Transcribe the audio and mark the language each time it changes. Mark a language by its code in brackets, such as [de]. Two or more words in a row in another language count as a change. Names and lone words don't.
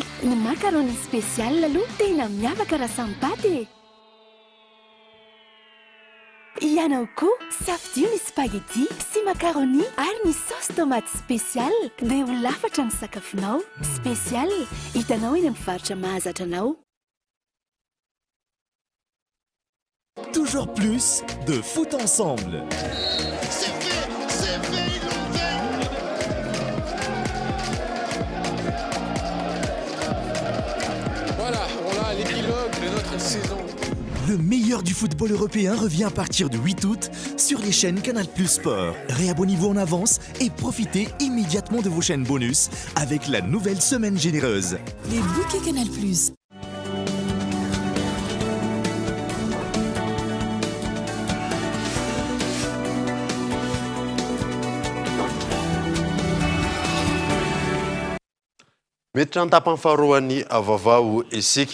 [mg] Ny [fr] macaroni spécial [mg] aloha tena miavaka raha samy paty. Tianao koa safidio ny spaghetti sy macaroni ary ny [fr] sauce tomate spécial [mg] dia ho lafatra ny sakafonao. Spécial hitanao eny amin'ny mpivarotra mahazatra anao. [fr] Toujours plus de foot ensemble. Voilà, on a l'épilogue de notre saison. Le meilleur du football européen revient à partir du 8 août sur les chaînes Canal+ Sport. Réabonnez-vous en avance et profitez immédiatement de vos chaînes bonus avec la nouvelle semaine généreuse. Les bouquets Canal+. [mg] Miditra an-tapany faharoan'ny vaovao isika.